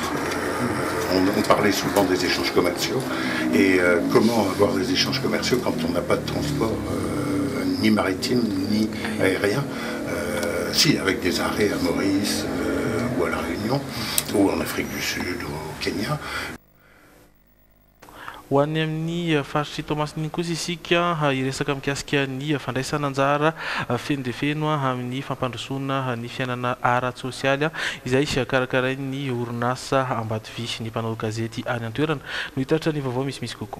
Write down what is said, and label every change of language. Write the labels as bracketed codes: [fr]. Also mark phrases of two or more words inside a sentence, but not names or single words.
[fr] On parlait souvent des échanges commerciaux et comment avoir des échanges commerciaux quand on n'a pas de transport ni maritime ni aérien, si avec des arrêts à Maurice ou à La Réunion ou en Afrique du Sud ou au Kenya. [mg] Ho any amin'ny faritry Toamasina kosa isika iresaka mikasika ny fandraisana anjara feno dia feno amin'ny fampandrosoana ny fiainana ara-tsosialy izay karakarain'ny orinasa Ambatovy ny mpanao gazety any an-toerana no hitratra ny vaovao misimisy kokoa.